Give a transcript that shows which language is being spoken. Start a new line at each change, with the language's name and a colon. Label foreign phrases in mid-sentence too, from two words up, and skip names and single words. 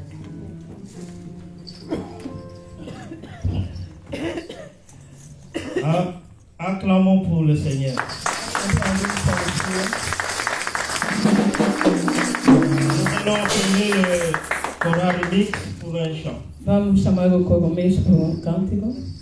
French: Acclamons pour le Seigneur. Nous allons appeler le choral mix pour un chant.
Portuguese: Vamos chamar o coro mix para um cântico.